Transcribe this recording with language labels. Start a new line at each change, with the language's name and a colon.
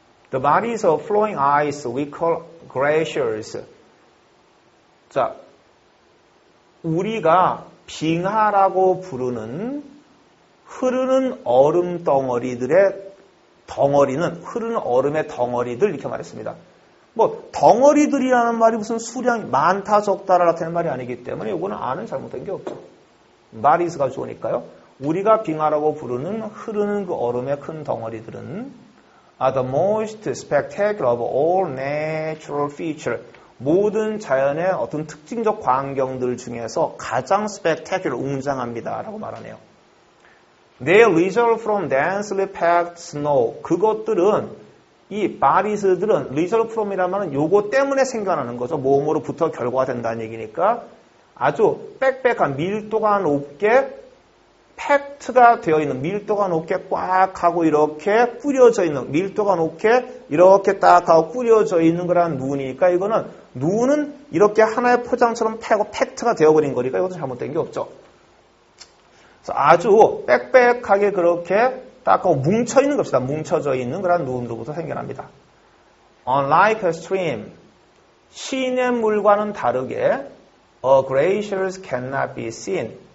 English: The bodies of flowing ice we call glaciers.
Korean: 자, 우리가 빙하라고 부르는 흐르는 얼음 덩어리들의 덩어리는 흐르는 얼음의 덩어리들 이렇게 말했습니다. 뭐 덩어리들이라는 말이 무슨 수량이 많다 적다를 나타내는 말이 아니기 때문에 이거는 아는 잘못된 게 없죠. bodies가 좋으니까요. 우리가 빙하라고 부르는 흐르는 그 얼음의 큰 덩어리들은
English: are the most spectacular of all natural features.
Korean: 모든 자연의 어떤 특징적 광경들 중에서 가장 spectacular, 웅장합니다라고 말하네요.
English: They result from densely packed snow.
Korean: 그것들은 이 bodies들은 result from이라면 요거 때문에 생겨나는 거죠. 뭐뭐로부터 결과가 된다는 얘기니까 아주 빽빽한 밀도가 높게 팩트가 되어 있는 밀도가 높게 꽉 하고 이렇게 뿌려져 있는 밀도가 높게 이렇게 딱 하고 뿌려져 있는 거란 눈이니까 이거는 눈은 이렇게 하나의 포장처럼 패고 팩트가 되어버린 거니까 이것도 잘못된 게 없죠. 그래서 아주 빽빽하게 그렇게 딱 하고 뭉쳐있는 것이다. 뭉쳐져 있는 그런 눈으로부터 생겨납니다.
English: Unlike a stream,
Korean: 시냇물과는 다르게
English: a glacier cannot be seen.